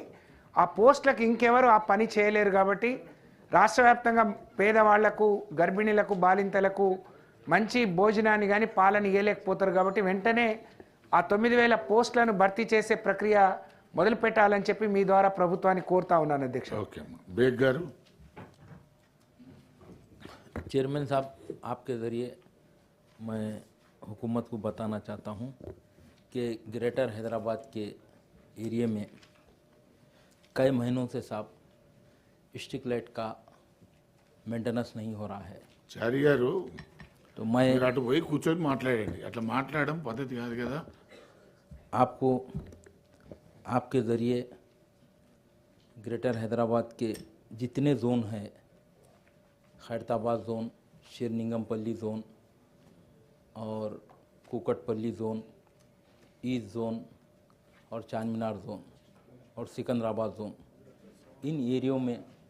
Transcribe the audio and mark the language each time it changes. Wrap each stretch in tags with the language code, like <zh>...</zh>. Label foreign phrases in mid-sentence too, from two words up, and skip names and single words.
<te>ఆ పోస్టులకు ఇంకెవరు ఆ పని చేయలేరు కాబట్టి రాష్ట్ర వ్యాప్తంగా పేదవాళ్లకు, గర్భిణీలకు, బాలింతలకు మంచి భోజనాన్ని కానీ పాలన ఇవ్వలేకపోతారు కాబట్టి వెంటనే ఆ 9,000 పోస్టులను భర్తీ చేసే ప్రక్రియ మొదలు పెట్టాలని చెప్పి మీ ద్వారా ప్రభుత్వాన్ని కోరుతా ఉన్నాను అధ్యక్ష. ఓకే బేగ్ గారు.</te> <ur>چیئرمین صاحب، آپ کے ذریعے میں حکومت کو بتانا چاہتا ہوں کہ گریٹر حیدرآباد کے ایریا میں کئی مہینوں سے صاحب</ur> <en>street light</en> <ur>کا مینٹیننس نہیں ہو رہا ہے.</ur> <te>చారి గారు</te> <ur>تو میں</ur> <te>మీరు అటు పోయి కూర్చొని మాట్లాడండి. అట్లా మాట్లాడడం పద్ధతి కాదు కదా.</te> <ur>آپ کو آپ کے ذریعے گریٹر حیدرآباد کے جتنے زون ہیں، خیرتاباد زون، شیرننگم پلی زون اور ککٹ پلی زون، ایسٹ زون اور چاندمینار زون اور سکندرآباد زون، ان ایریو میں</ur>